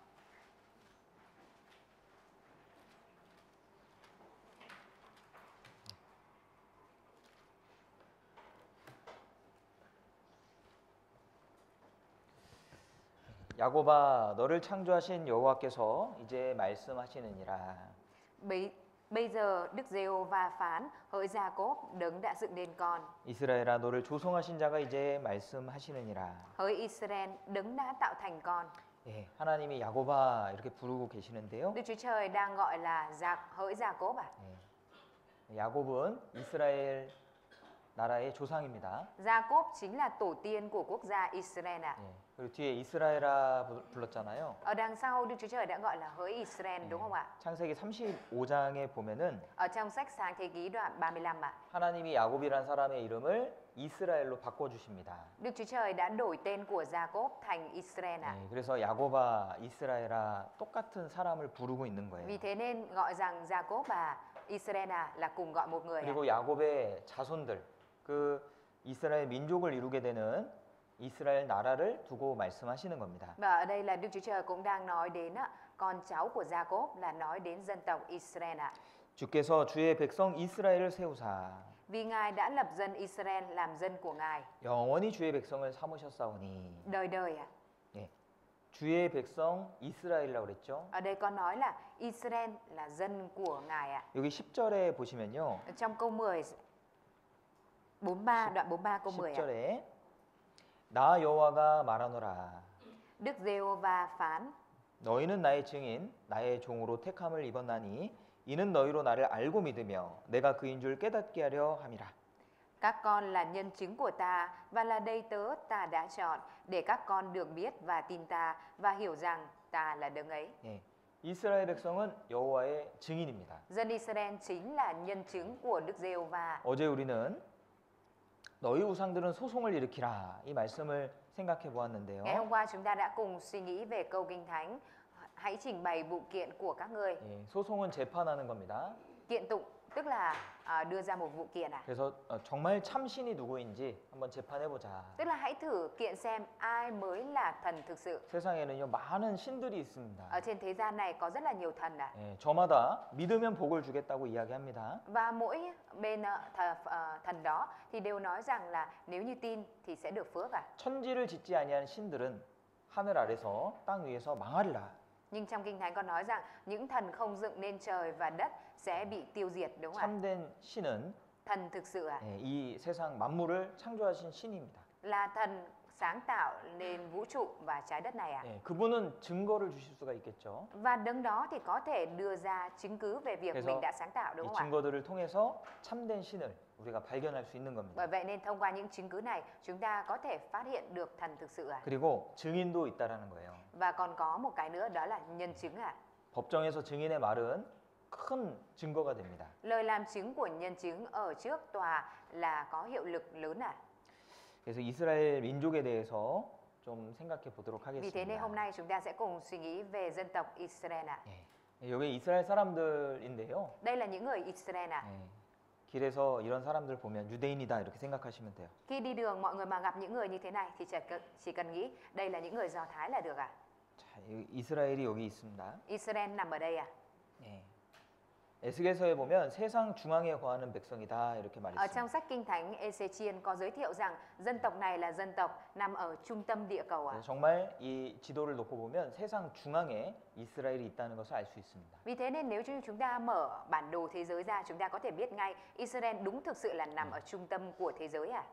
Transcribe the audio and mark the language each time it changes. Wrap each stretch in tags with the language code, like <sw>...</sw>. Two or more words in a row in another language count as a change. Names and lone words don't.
<ko>야곱아 너를 창조하신 여호와께서 이제 말씀하시느니라.</ko> <vi>Bây giờ Đức Giê-hô-va phán, hỡi Gia-cốp, đấng đã dựng nên con.</vi> <ko>이스라엘아 너를 조성하신 자가 이제 말씀하시느니라.</ko> <vi>Hỡi Israel, đấng đã tạo thành con.</vi> <ko>예, 하나님이 야곱아 이렇게 부르고 계시는데요.</ko> <vi>Đức Chúa Trời đang gọi là hỡi Gia-cốp ạ.</vi> <ko>예, 야곱은 이스라엘 나라의 조상입니다.</ko> <vi>Gia-cốp chính là tổ tiên của quốc gia Israel ạ.</vi> <ko>예, 그리고 뒤에 이스라엘아 불렀잖아요.</ko> <vi>Ở đằng sau Đức Chúa Trời đã gọi là hỡi Israel đúng không ạ?</vi> <ko>창세기 35장에 보면은</ko> <vi>Ở trong sách Sáng Thế Ký đoạn 35 ạ.</vi> <ko>하나님이 야곱이란 사람의 이름을 이스라엘로 바꿔 주십니다.</ko> <vi>Đức Chúa Trời đã đổi tên của Gia-cốp thành Israel ạ.</vi> <ko>예, 그래서 야곱아, 이스라엘아 똑같은 사람을 부르고 있는 거예요.</ko> <vi>Vì thế nên gọi rằng Gia-cốp và Israel là cùng gọi một người ạ.</vi> <ko>그리고 야곱의 자손들, 그 이스라엘 민족을 이루게 되는 이스라엘 나라를 두고 말씀하시는 겁니다.</ko> <vi>Và ở đây là Đức Chúa Trời cũng đang nói đến con cháu của Gia-cốp là nói đến dân tộc Israel ạ.</vi> <ko>주께서 주의 백성 이스라엘을 세우사</ko> <vi>Vì Ngài đã lập dân Israel làm dân của Ngài</vi> <ko>영원히 주의 백성을 삼으셨사오니.</ko> <vi>đời đời ạ.</vi> <ko>예, 주의 백성 이스라엘이라고 그랬죠.</ko> <vi>Ở đây con nói là Israel là dân của Ngài ạ.</vi> <ko>여기 10절에 보시면요.</ko> <vi>Trong câu 10 43 đoạn 43 câu 10 ạ.</vi> <ko>10절에 나 여호와가 말하노라.</ko> <vi>Đức Giê-hô-va phán,</vi> <ko>너희는 나의 증인 나의 종으로 택함을 입었나니 이는 너희로 나를 알고 믿으며 내가 그인 줄 깨닫게 하려 함이라.</ko> <vi>các con là nhân chứng của ta và là đầy tớ ta đã chọn để các con được biết và tin ta và hiểu rằng ta là đấng ấy.</vi> <ko>예, 이스라엘 백성은 여호와의 증인입니다.</ko> <vi>Dân Israel chính là nhân chứng của Đức Giê-hô-va.</vi> <ko>어제 우리는 너희 우상들은 소송을 일으키라 이 말씀을 생각해 보았는데요.</ko> <vi>Ngày hôm qua chúng ta đã cùng suy nghĩ về câu Kinh Thánh, hãy trình bày vụ kiện của các ngươi.</vi> <ko>예, 소송은 재판하는 겁니다.</ko> <vi>Kiện tụng tức là đưa ra một vụ kiện à?</vi> <ko>그래서 정말 참 신이 누구인지 한번 재판해 보자.</ko> <vi>Tức là hãy thử kiện xem ai mới là thần thực sự.</vi> <ko>세상에는요 많은 신들이 있습니다.</ko> <vi>Ở trên thế gian này có rất là nhiều thần à.</vi> <ko>예, 저마다 믿으면 복을 주겠다고 이야기합니다.</ko> <vi>Và mỗi bên thần đó thì đều nói rằng là nếu như tin thì sẽ được phước à.</vi> <ko>천지를 짓지 아니한 신들은 하늘 아래서 땅 위에서 망하리라.</ko> <vi>Nhưng trong Kinh Thánh có nói rằng những thần không dựng nên trời và đất sẽ bị tiêu diệt, đúng không ạ?</vi> <ko>참된 신은</ko> <vi>Thần thực sự à?</vi> <ko>예, 이 세상 만물을 창조하신 신입니다.</ko> <vi>Là thần sáng tạo nên vũ trụ và trái đất này à?</vi> <ko>예, 그분은 증거를 주실 수가 있겠죠.</ko> <vi>Và đấng đó thì có thể đưa ra chứng cứ về việc</vi> <ko>그래서</ko> <vi>mình đã sáng tạo, đúng</vi> <ko>이</ko> <vi>không ạ?</vi> <ko>증거들을 통해서 참된 신을 우리가 발견할 수 있는 겁니다.</ko> <vi>Bởi vậy nên thông qua những chứng cứ này chúng ta có thể phát hiện được thần thực sự à?</vi> <ko>그리고 증인도 있다라는 거예요.</ko> <vi>Và còn có một cái nữa đó là nhân chứng à?</vi> <ko>법정에서 증인의 말은 큰 증거가 됩니다.</ko> <vi>Lời làm chứng của nhân chứng ở trước tòa là có hiệu lực lớn à?</vi> <ko>그래서 이스라엘 민족에 대해서 좀 생각해 보도록</ko> <vi>Vì thế nên</vi> <ko>하겠습니다.</ko> <vi>hôm nay chúng ta sẽ cùng suy nghĩ về dân tộc Israel ạ.</vi> <ko>예, 여기 이스라엘 사람들인데요.</ko> <vi>Đây là những người Israel ạ.</vi> <ko>예, 길에서 이런 사람들 보면 유대인이다 이렇게 생각하시면 돼요.</ko> <vi>Khi đi đường mọi người mà gặp những người như thế này thì chỉ cần nghĩ đây là những người Do Thái là được ạ.</vi> <ko>자, 이스라엘이 여기 있습니다.</ko> <vi>Israel nằm ở đây ạ.</vi> <ko>예. 에스겔서에 보면 세상 중앙에 거하는 백성이다 이렇게</ko> <vi>Ở</vi> <ko>말했습니다.</ko> <vi>trong sách Kinh Thánh Ê-xê-chiên có giới thiệu rằng dân tộc này là dân tộc nằm ở trung tâm địa cầu ạ.</vi> <ko>그래서 정말 이 지도를 놓고 보면 세상 중앙에 이스라엘이 있다는 것을 알 수 있습니다.</ko> <vi>Vì thế nên nếu như chúng ta mở bản đồ thế giới ra chúng ta có thể biết ngay Israel đúng thực sự là nằm ở trung tâm của thế giới ạ.</vi>